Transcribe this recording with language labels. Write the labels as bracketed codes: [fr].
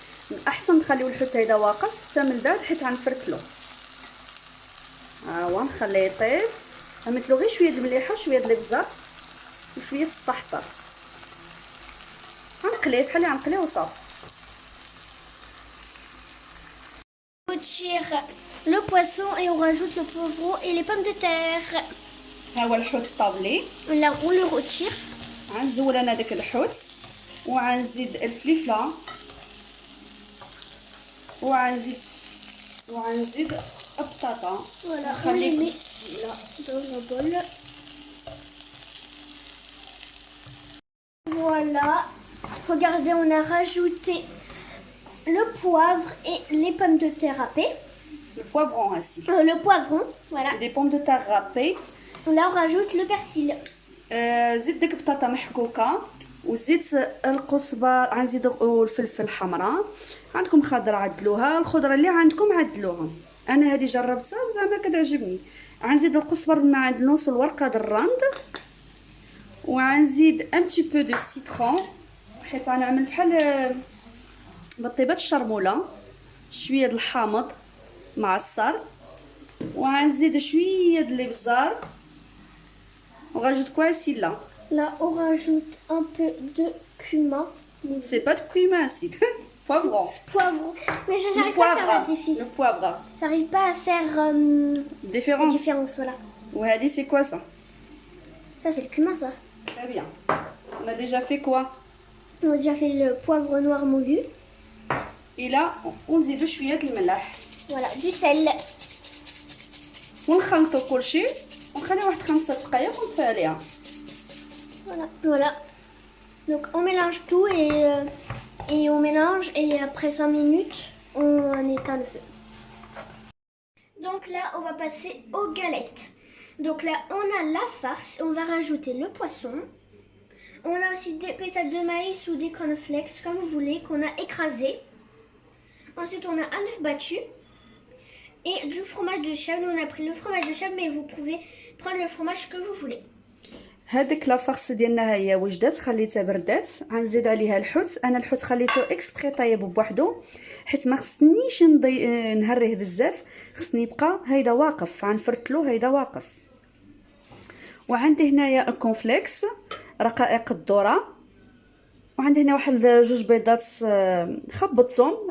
[ar] من احسن نخليو الحوت هيدا واقف حتى من بعد حيت غنفركلو. ها هو نخليه يطيب، غنمثلو غير شويه د المليحه وشويه د الابزار وشويه د السحطر. غنقليه بحال اللي غنقليه وصافي. [fr] On tire le poisson et on rajoute le poivron et les pommes de terre. [ar] ها هو الحوت طابلي. [fr] Là, on le retire. [ar] غنزول انا داك الحوت وغنزيد الفلفله وغنزيد البطاطا. [fr] Voilà, on les met là dans le bol. Voilà. Regardez, on a rajouté le poivre et les pommes de terre râpées. Le poivron ainsi. Le poivron, voilà. Des pommes de terre râpées. Là, on rajoute le persil. [ar] زيد ديك البطاطا محكوكه وزيد القزبر، غنزيد الفلفل الحمراء. عندكم خضره عدلوها، الخضره اللي عندكم عدلوها. انا هذه جربتها وزعما كتعجبني. غنزيد القزبر مع عند نص الورقه د الرند، وغنزيد [fr] ان بتي بو دو سيترون [ar] حيت غنعمل بحال بطيبات الشرموله. شويه د الحامض معصر، وغنزيد شويه د الابزار وغنزيد كواسيلا. [fr] Là, on rajoute un peu de cumin. C'est pas de cumin, c'est poivron. Poivron. Mais je Le n'arrive pas à faire la poivre. différence. Le poivre. J'arrive pas à faire la Différence. différence, voilà. Ouais, allez, c'est quoi ça? Ça, c'est le cumin, ça. Très bien. On a déjà fait quoi? On a déjà fait le poivre noir moulu. Et là, on [ar] زيد شويه د الملح. [fr] Voilà, du sel. [ar] ونخلطوا كلشي ونخليو واحد 5 دقائق ونطفي عليها. [fr] Voilà, voilà. Donc on mélange tout et on mélange et après 5 minutes, on éteint le feu. Donc là, on va passer aux galettes. Donc là, on a la farce, on va rajouter le poisson. On a aussi des pétales de maïs ou des cornflakes, comme vous voulez, qu'on a écrasé. Ensuite, on a un œuf battu et du fromage de chèvre. Nous, on a pris le fromage de chèvre, mais vous pouvez prendre le fromage que vous voulez. [ar] هذيك لافارس ديالنا هي وجدات، خليتها بردات. غنزيد عليها الحوت. انا الحوت خليته اكسبري طيب بوحدو حيت ما خصنيش نهريه بزاف، خصني يبقى هيدا واقف. غنفرتلو هيدا واقف. وعندي هنايا الكونفليكس رقائق الذره، وعندي هنا واحد 2 بيضات خبطتهم.